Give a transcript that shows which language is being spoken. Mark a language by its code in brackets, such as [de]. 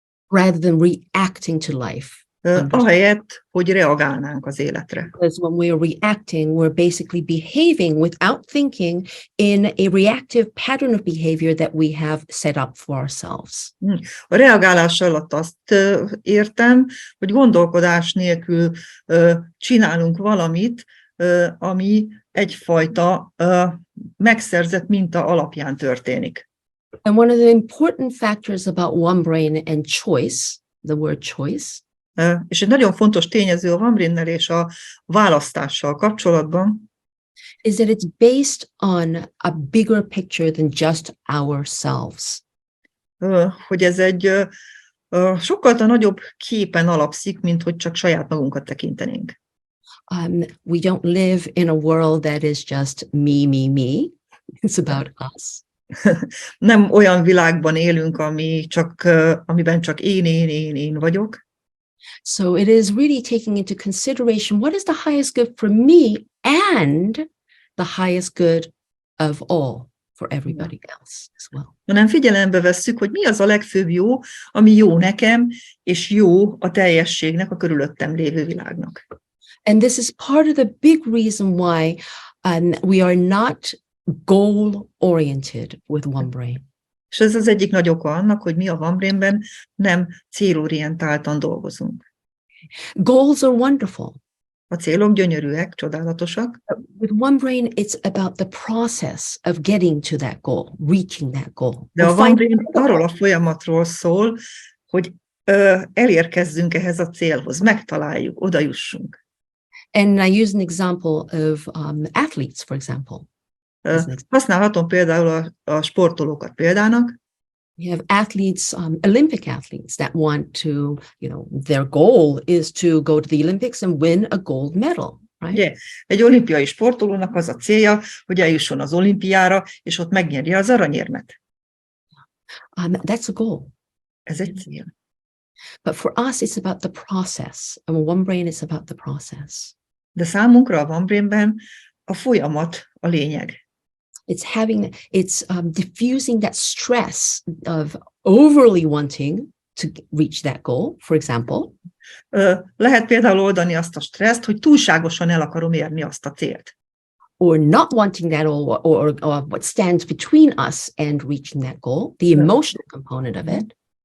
[en] Rather than reacting to life. [hu] Ahelyett, hogy reagálnánk az életre. [en] Because when we are reacting, we're basically behaving without thinking in a reactive pattern of behavior that we have set up for ourselves. [hu] A reagálás alatt azt értem, hogy gondolkodás nélkül csinálunk valamit, ami egyfajta megszerzett minta alapján történik. [en] And one of the important factors about one brain and choice, the word choice, [hu] és egy nagyon fontos tényező a one brain-nel és a választással kapcsolatban, [en] is that it's based on a bigger picture than just ourselves. [hu] Hogy ez egy sokkal nagyobb képen alapszik, mint hogy csak saját magunkat tekintenénk. [en] We don't live in a world that is just me, me, me. It's about us. [hu] Nem olyan világban élünk, amiben csak én vagyok. [en] So it is really taking into consideration what is the highest good for me and the highest good of all for everybody else as well. [hu] Hanem figyelembe vesszük, hogy mi az a legfőbb jó, ami jó nekem, és jó a teljességnek, a körülöttem lévő világnak. [en] And this is part of the big reason why we are not goal-oriented with one brain. [hu] És ez az egyik nagy oka annak, hogy mi a one brainben nem célorientáltan dolgozunk. [en] Goals are wonderful. [hu] A célok gyönyörűek, csodálatosak. [en] With one brain, it's about the process of getting to that goal, reaching that goal. [hu] De a one brain arról a folyamatról szól, hogy elérkezzünk ehhez a célhoz, megtaláljuk, odajussunk. [en] And I use an example of athletes, for example. [hu] Használhatom például a sportolókat példának. [en] We have athletes, Olympic athletes that want to, their goal is to go to the Olympics and win a gold medal, right? [hu] Ugye, egy olimpiai sportolónak az a célja, hogy eljusson az olimpiára, és ott megnyerje az aranyérmet. [en] That's a goal. [hu] Ez egy cél. [en] But for us, it's about the process. And One Brain is about the process. [hu] De számunkra a One Brainben a folyamat a lényeg. [en] It's diffusing that stress of overly wanting to reach that goal, for example. [hu] Lehet például oldani azt a stresszt, hogy túlságosan el akarom érni azt a célt. [en] Or not wanting that, or what stands between us and reaching that goal, the emotional component of it.